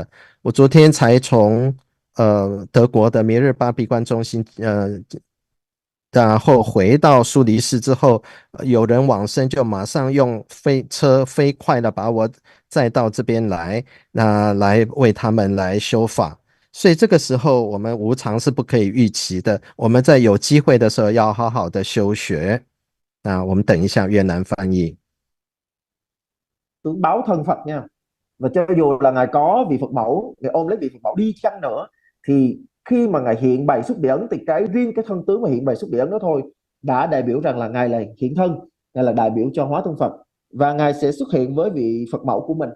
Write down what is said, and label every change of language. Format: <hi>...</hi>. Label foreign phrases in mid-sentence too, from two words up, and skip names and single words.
<zh>我昨天才从德国的弥勒日巴闭关中心然后回到苏黎世之后，有人往生就马上用车飞快的把我载到这边来，来为他们来修法。所以这个时候我们无常是不可以预期的，我们在有機會的時候要好好的修學。我們等一下越南翻譯。</zh> <vi>Tưởng báo thân Phật nha. Và cho dù là Ngài có vị Phật mẫu, Ngài ôm lấy vị Phật mẫu đi chăng nữa, thì khi mà Ngài hiện bày xúc địa ấn thì riêng cái thân tướng mà hiện bày xúc địa ấn đó thôi đã đại biểu rằng là Ngài là hiện thân, Ngài là đại biểu cho hóa thân Phật, và Ngài sẽ xuất hiện với vị Phật mẫu của mình.</vi>